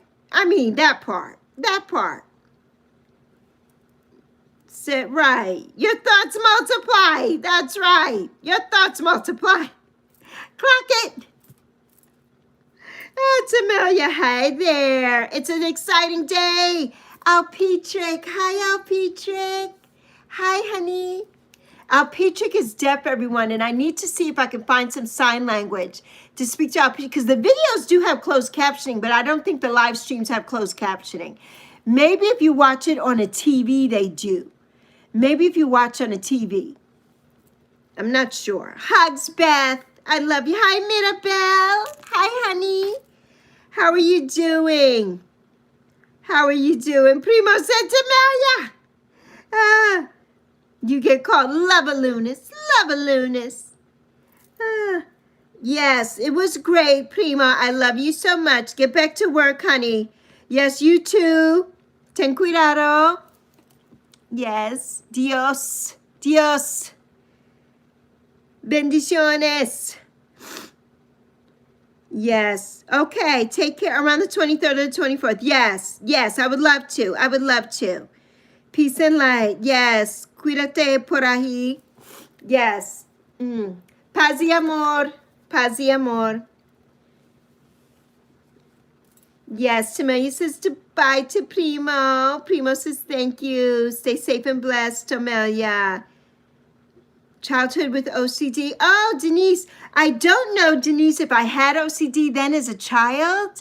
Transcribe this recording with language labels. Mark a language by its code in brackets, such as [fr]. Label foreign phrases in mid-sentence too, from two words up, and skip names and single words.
[en] I mean, that part. Sit right. Your thoughts multiply. That's right. Your thoughts multiply. Clock it. Tamelia, hi there. It's an exciting day. Alpetrick. Hi, Alpetrick. Hi, honey. Alpetrick is deaf, everyone, and I need to see if I can find some sign language to speak to Alpetrick, because the videos do have closed captioning, but I don't think the live streams have closed captioning. Maybe if you watch it on a TV, they do. Maybe if you watch on a TV. I'm not sure. Hugs, Beth. I love you. Hi, Mirabelle. Hi, honey. How are you doing? How are you doing? Primo Santamaria. You get called Love-a-Lunas. Love-a-Lunas. Yes, it was great, Prima. I love you so much. Get back to work, honey. Yes, you too. [es] Ten cuidado. Yes. Dios. Dios. Bendiciones. [en] Yes. Okay. Take care. Around the 23rd or the 24th. Yes. Yes. I would love to. I would love to. Peace and light. Yes. [es] Cuídate por ahí. Yes. Paz y amor. Paz y amor. [en] Yes. Tomelia says bye to Primo. Primo says thank you. Stay safe and blessed, Tomelia. Childhood with OCD. Oh, Denise. I don't know, Denise, if I had OCD then as a child.